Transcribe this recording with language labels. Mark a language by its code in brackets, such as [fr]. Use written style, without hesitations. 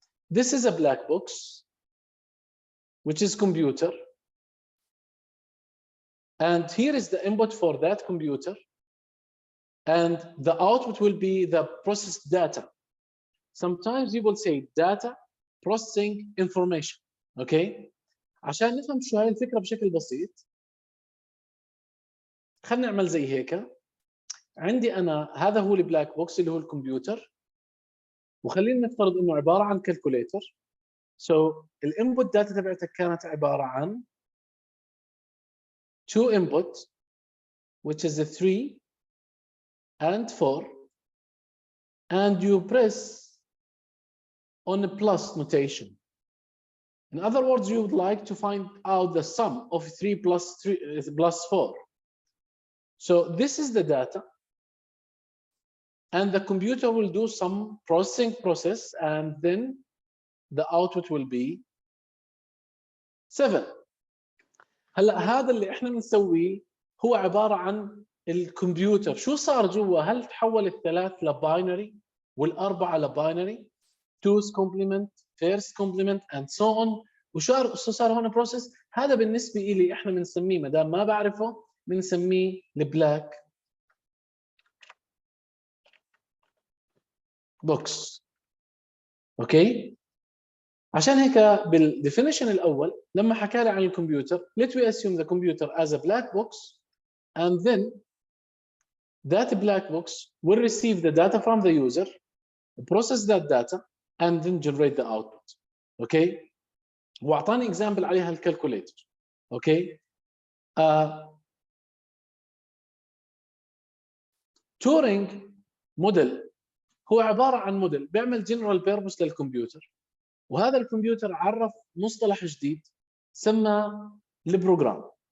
[en] This is a black box which is computer, and here is the input for that computer, and the output will be the processed data. Sometimes you will say data processing information. Okay, [ar] عشان نفهم شو هاي الفكرة بشكل بسيط خلينا نعمل زي هيك. عندي أنا هذا هو البلاك بوكس اللي هو الكمبيوتر، وخلينا نفترض إنه عبارة عن كالكوليتر. [en] So [ar] الانبوت داتا تبعتك كانت عبارة عن [en] 2 input which is a 3 and 4, and you press on a plus notation. In other words, you would like to find out the sum of 3 plus 4. So this is the data, and the computer will do some processing process, and then the output will be 7. [ar] هلا هذا اللي احنا بنسويه هو عباره عن الكمبيوتر. شو صار جوا؟ هل تحول الثلاث لباينري والاربعه لباينري؟ [en] 2's complement, first complement and so on. [ar] وشو صار هون بروسيس؟ هذا بالنسبه لي احنا بنسميه، ما دام ما بعرفه بنسميه البلاك بوكس. اوكي، عشان هيك بالديفينيشن الاول لما حكى لي عن الكمبيوتر [en] let we assume the computer as a black box, and then that black box will receive the data from the user, process that data, and then generate the output. [ar] اوكي، واعطاني اكزامبل عليها الكالكوليتر. اوكي، تورينج موديل هو عباره عن موديل بيعمل جنرال بيربوس للكمبيوتر، وهذا الكمبيوتر عرف مصطلح جديد سمى البروجرام.